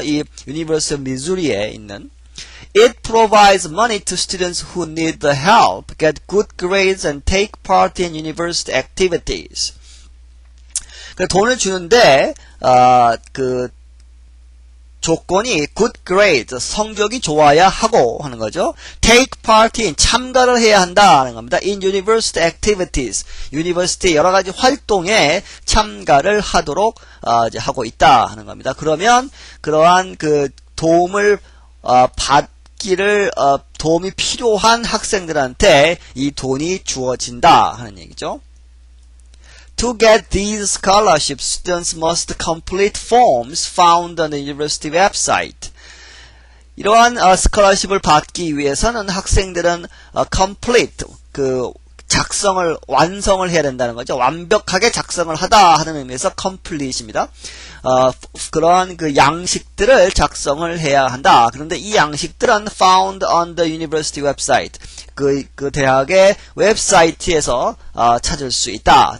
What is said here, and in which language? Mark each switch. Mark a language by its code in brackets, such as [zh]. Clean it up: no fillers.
[ko] 이 University of Missouri에 있는 [en] It provides money to students who need the help, get good grades, and take part in university activities. [ko] 돈을 주는데 그 조건이 [en] good grades, [ko] 성적이 좋아야 하고 하는 거죠. [en] Take part in, [ko] 참가를 해야 한다 하는 겁니다. [en] In university activities, [ko] university 여러 가지 활동에 참가를 하도록 이제 하고 있다 하는 겁니다. 그러면 그러한 그 도움을 받기를 도움이 필요한 학생들한테 이 돈이 주어진다 하는 얘기죠. [en] To get these scholarships, students must complete forms found on the university website. [ko] 이러한 스칼러십을 받기 위해서는 학생들은 complete 그 완성을 해야 된다는 거죠. 완벽하게 작성을 하다 하는 의미에서 complete입니다. 그러한 그 양식들을 작성을 해야 한다. 그런데 이 양식들은 [en] found on the university website. [ko] 그 대학의 웹사이트에서 찾을 수 있다.